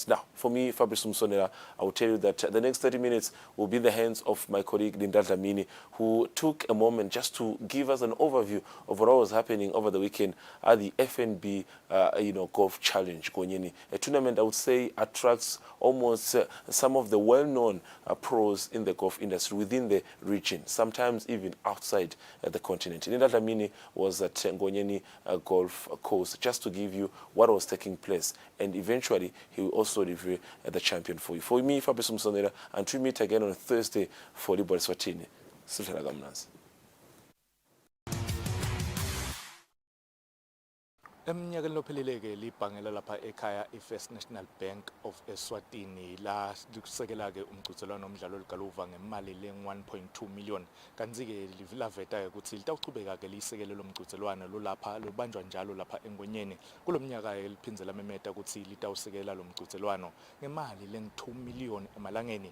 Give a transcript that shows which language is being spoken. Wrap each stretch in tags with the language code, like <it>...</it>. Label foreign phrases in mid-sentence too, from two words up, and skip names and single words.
<en>Now, for me, Fabrice Msonera, I will tell you that the next 30 minutes will be in the hands of my colleague Linda Dlamini, who took a moment just to give us an overview of what was happening over the weekend at the FNB Golf Challenge Gonyeni, a tournament I would say attracts almost some of the well-known pros in the golf industry within the region, sometimes even outside the continent. Linda Dlamini was at Ngonyeni Golf Course just to give you what was taking place, and eventually he will also reveal the champion for you. For me, Fabrice Msonera, and to meet again on Thursday for Eswatini. Sultana Gamnas.</en> <ss>Eminyakeni lophelile-ke libhangela lapha ekhaya i-First National Bank of Eswatini la lisekela-ke umgqugquzelwano womdlalo olugaluva ngemali le-1.2 million. Kanti-ke laveta-ke ukuthi litawuchubeka-ke liyisekele lo mgqugquzelwano lolapha lubanjwa njalo lapha engwenyeni. Kulo mnyaka-ke liphindze lamemeta ukuthi litawusekela lo mgqugquzelwano ngemali le-2 million emalangeni.</ss>